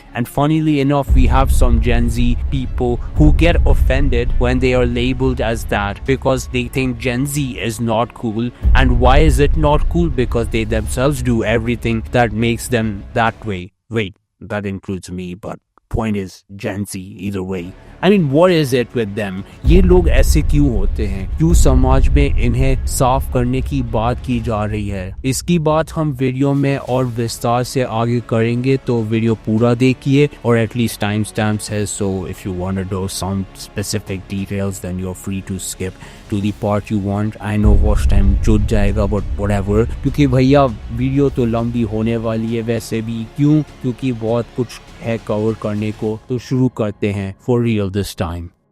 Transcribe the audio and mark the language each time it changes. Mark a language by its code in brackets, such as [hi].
[en] And funnily enough, we have some Gen Z people who get offended when they are labeled as that because they think Gen Z is not cool. And why is it not cool? Because they themselves do everything that makes them that way. Wait, that includes me, but point is Gen Z either way. I mean, what is it with them? [hi] ये लोग ऐसे क्यों होते हैं? क्यों समाज में इन्हें साफ करने की बात की जा रही है? इसकी बात हम वीडियो में और विस्तार से आगे करेंगे, तो वीडियो पूरा देखिए, और [en] at least timestamps है, so if you want to know some specific details, then you're free to skip to the part you want. I know watch time [hi] जुट जाएगा, [en] but whatever, [hi] क्योंकि भैया वीडियो तो लंबी होने वाली है वैसे भी। क्यों? क्योंकि बहुत कुछ है कवर करने को, तो शुरू करते हैं [en] for real this time.